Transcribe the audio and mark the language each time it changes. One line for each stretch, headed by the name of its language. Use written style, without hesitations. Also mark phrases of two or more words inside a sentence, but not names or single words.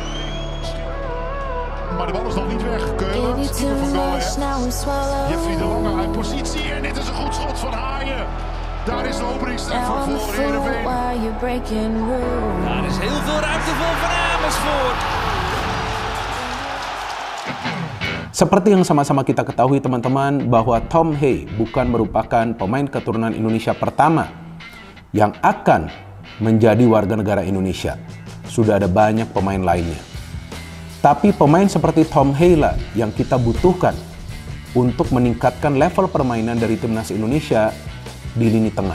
Dutch: Maar de bal is nog niet weg. Keulers, keeper van Go Ahead. Jeffrey de Lange uit positie. En dit is een goed schot van Haaien. Daar is de openingstreffer voor Heerenveen. Daar is heel veel ruimte voor Van Amersfoort.
Indonesian: Seperti yang sama-sama kita ketahui teman-teman bahwa Tom Haye bukan merupakan pemain keturunan Indonesia pertama yang akan menjadi warga negara Indonesia. Sudah ada banyak pemain lainnya. Tapi pemain seperti Tom Haye lah yang kita butuhkan untuk meningkatkan level permainan dari timnas Indonesia di lini tengah.